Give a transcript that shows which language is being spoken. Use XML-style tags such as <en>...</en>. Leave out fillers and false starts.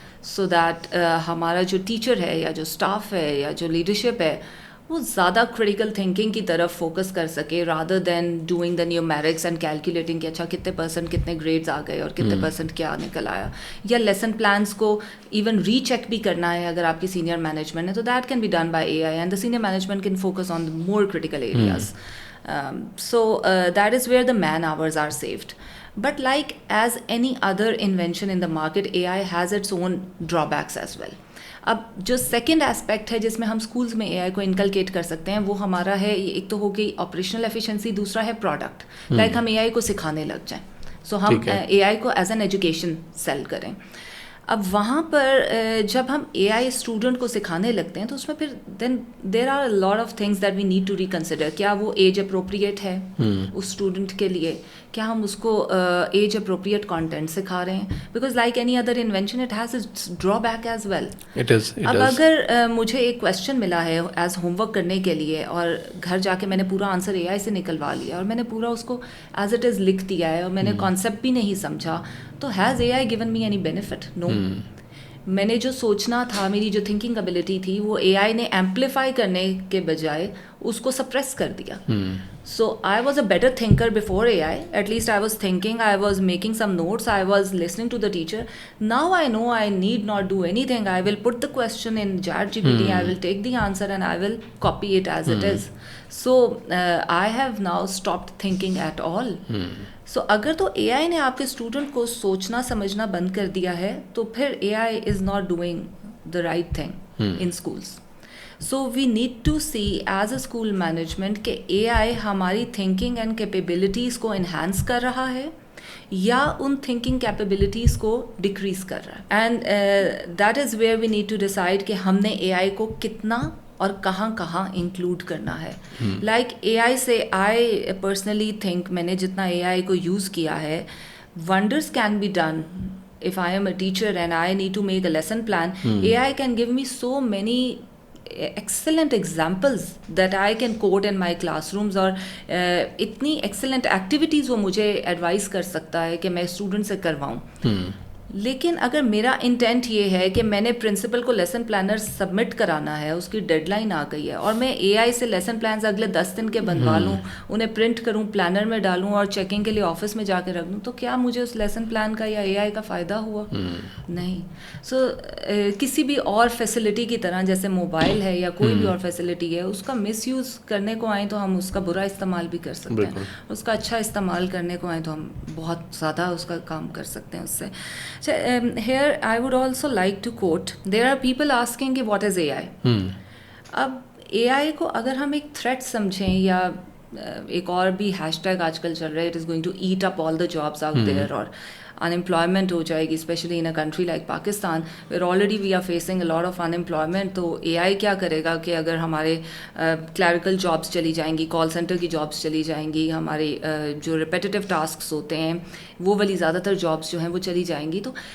<en>so that</en> <ur>ہمارا جو teacher ہے یا جو اسٹاف ہے یا جو لیڈرشپ ہے وہ زیادہ کریٹیکل تھنکنگ کی طرف فوکس کر سکے,</ur> <en>rather than doing the numerics and calculating</en> <ur>کہ اچھا کتنے پرسنٹ کتنے گریڈز آ گئے اور کتنے پرسنٹ کیا نکل آیا, یا لیسن پلانس کو ایون ری چیک بھی کرنا ہے اگر آپ کی سینئر مینجمنٹ ہے, تو</ur> <en>That can be done by A I, and the senior management can focus on the more critical areas. So that is where the man hours are saved. But like as any other invention in the market, AI has its own drawbacks as well.</en> <ur>اب جو second aspect ہے جس میں ہم schools میں اے آئی کو inculcate کر سکتے ہیں وہ ہمارا ہے, ایک تو ہو گئی آپریشنل ایفیشنسی, دوسرا ہے پروڈکٹ. لائک ہم اے آئی کو سکھانے لگ جائیں, سو ہم اے آئی کو ایز این ایجوکیشن سیل کریں. اب وہاں پر جب ہم اے آئی اسٹوڈنٹ کو سکھانے لگتے ہیں تو اس میں پھر</ur> <en>Then there are lot of things that we need to reconsider.</en> <ur>کیا وہ ایج اپروپریٹ ہے اس اسٹوڈنٹ کے لیے, کیا ہم اس کو ایج اپروپریٹ کانٹینٹ سکھا رہے ہیں,</ur> <en>Because like any other invention it has its drawback as well.</en> <ur>اب اگر مجھے ایک کویشچن ملا ہے ایز ہوم ورک کرنے کے لیے اور گھر جا کے میں نے پورا آنسر اے آئی سے نکلوا لیا اور میں نے پورا اس کو ایز اٹ از لکھ دیا ہے اور میں نے کانسیپٹ بھی نہیں سمجھا, تو</ur> <en>Has A I given me any benefit? No.</en> <ur>میں نے جو سوچنا تھا, میری جو تھنکنگ ابیلٹی تھی, وہ اے آئی نے ایمپلیفائی کرنے کے بجائے اس کو سپریس کر دیا.</ur> <en>So I was a better thinker before AI. At least I was thinking, I was making some notes, I was listening to the teacher. Now I know I need not do anything. I will put the question in ChatGPT, I will take the answer and I will copy it as it is. So I have now stopped thinking at all.</en> <ur>So اگر تو اے آئی نے آپ کے student کو سوچنا سمجھنا بند کر دیا ہے تو پھر اے آئی</ur> <en>Is not doing the right thing in schools. So we need to see as a school management</en> <ur>کہ اے آئی ہماری تھنکنگ اینڈ کیپیبلٹیز کو انہینس کر رہا ہے یا ان تھنکنگ کیپیبلٹیز کو ڈکریز کر رہا ہے.</ur> <en>and that is where we need to decide</en> <ur>کہ ہم نے اے آئی کو کتنا اور کہاں کہاں انکلوڈ کرنا ہے. لائک اے آئی سے</ur> <en>I personally think</en> <ur>میں نے جتنا اے آئی کو یوز کیا ہے,</ur> <en>Wonders can be done. If I am a teacher and I need to make a lesson plan, AI can give me so many excellent examples that I can quote in my classrooms,</en> <ur>اور اتنی excellent activities وہ مجھے advise کر سکتا ہے کہ میں student سے کرواؤں. لیکن اگر میرا انٹینٹ یہ ہے کہ میں نے پرنسپل کو لیسن پلانر سبمٹ کرانا ہے, اس کی ڈیڈ لائن آ گئی ہے, اور میں اے آئی سے لیسن پلانز اگلے 10 دن کے بنوا لوں, انہیں پرنٹ کروں, پلانر میں ڈالوں اور چیکنگ کے لیے آفس میں جا کے رکھ دوں, تو کیا مجھے اس لیسن پلان کا یا اے آئی کا فائدہ ہوا؟ نہیں. سو کسی بھی اور فیسلٹی کی طرح جیسے موبائل ہے یا کوئی بھی اور فیسلٹی ہے, اس کا مس یوز کرنے کو آئیں تو ہم اس کا برا استعمال بھی کر سکتے ہیں, اس کا اچھا استعمال کرنے کو آئیں تو ہم بہت زیادہ اس کا کام کر سکتے ہیں اس سے.</ur> <en>So, here I would also like to quote, there are people asking کہ what is AI.</en> <ur>اب اے آئی کو اگر ہم ایک تھریٹ سمجھیں, یا ایک اور بھی ہیش ٹیگ آج کل چل رہا ہے,</ur> <en>it is going to eat up all the jobs out there,</en> <ur>اور unemployment ہو جائے گی,</ur> <en>Especially in a country like Pakistan where already we are facing a lot of unemployment.</en> <ur>تو اے آئی کیا کرے گا کہ اگر ہمارے کلیریکل جابس چلی جائیں گی, کال سینٹر کی جابس چلی جائیں گی, ہمارے جو ریپیٹیو ٹاسکس ہوتے ہیں وہ والی زیادہ تر جابس جو ہیں وہ چلی جائیں گی, تو</ur>